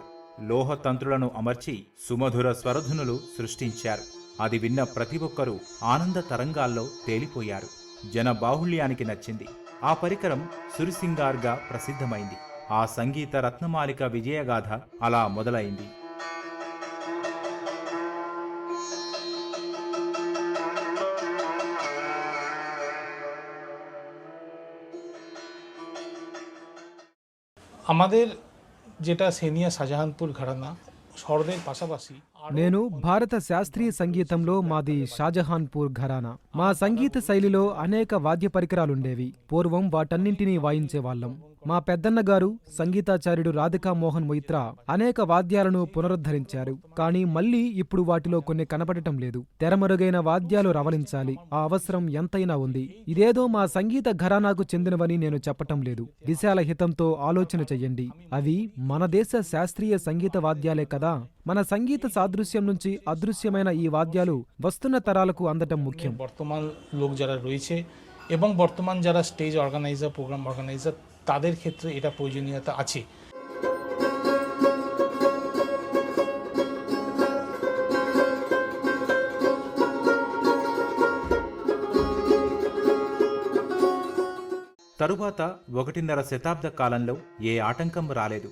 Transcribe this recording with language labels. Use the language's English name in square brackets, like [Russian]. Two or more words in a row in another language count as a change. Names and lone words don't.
[Telugu] లోహ తంత్రులను అమర్చి సుమధుర స్వరధునులు సృష్టించారు. అది విన్న ప్రతి ఒక్కరూ ఆనంద తరంగాల్లో తేలిపోయారు. జన బాహుళ్యానికి నచ్చింది. ఆ పరికరం సుర్ సింగార్గా ప్రసిద్ధమైంది. ఆ సంగీత రత్నమాలిక విజయగాథ అలా మొదలైంది. [Bangla] আমাদের যেটা সেনিয়া শাহজাহানপুর ঘরানা শহরের পাশাপাশি [Telugu] నేను భారత శాస్త్రీయ సంగీతంలో మాది షాజహాన్పూర్ ఘరానా. మా సంగీత శైలిలో అనేక వాద్య పరికరాలుండేవి. పూర్వం వాటన్నింటినీ వాయించేవాళ్లం. మా పెద్దన్న గారు సంగీతాచార్యుడు రాధికా మోహన్ మొయిత్రా అనేక వాద్యాలను పునరుద్ధరించారు. కానీ మళ్లీ ఇప్పుడు వాటిలో కొన్ని కనపడటం లేదు. తెరమరుగైన వాద్యాలు రవలించాలి, ఆ అవసరం ఎంతైనా ఉంది. ఇదేదో మా సంగీత ఘరానాకు చెందినవని నేను చెప్పటం లేదు. విశాల హితంతో ఆలోచన చెయ్యండి. అవి మన దేశ శాస్త్రీయ సంగీత వాద్యాలే కదా. మన సంగీత సాదృశ్యం నుంచి అదృశ్యమైన ఈ వాద్యాలు వస్తున్న తరాలకు అందటం ముఖ్యం. [Bangla] বর্তমান লোক যারা রয়েছে এবং বর্তমান যারা [English] stage organiser, program organiser, [Bangla] তাদের ক্ষেত্রে এটা প্রয়োজনীয়তা আছে। [Telugu] తరువాత 1.5 శతాబ్ద కాలంలో ఏ ఆటంకం రాలేదు.